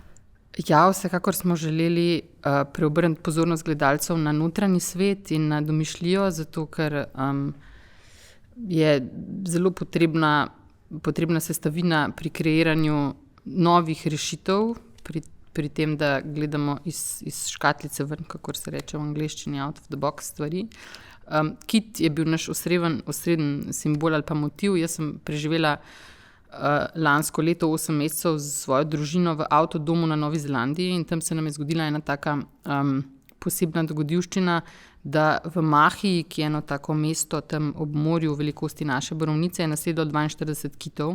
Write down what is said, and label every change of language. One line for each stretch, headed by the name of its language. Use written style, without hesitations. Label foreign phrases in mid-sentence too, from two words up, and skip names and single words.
Slovenian: Ja, vsekakor smo želeli preobrniti pozornost gledalcev na notranji svet in na domišljijo, zato ker je zelo potrebna sestavina pri kreiranju novih rešitev, pri tem, da gledamo iz škatlice ven, kakor se reče v angleščini,
English: out of the box stvari.
Slovenian: Kit je bil naš osreden simbol ali pa motiv. Jaz sem preživela lansko leto 8 mesecev z svojo družino v avtodomu na Novi Zelandiji in tam se nam je zgodila ena taka posebna dogodivščina, da v Mahiji, ki je eno tako mesto tam ob morju velikosti naše Borovnice, je nasedlo 42 kitov.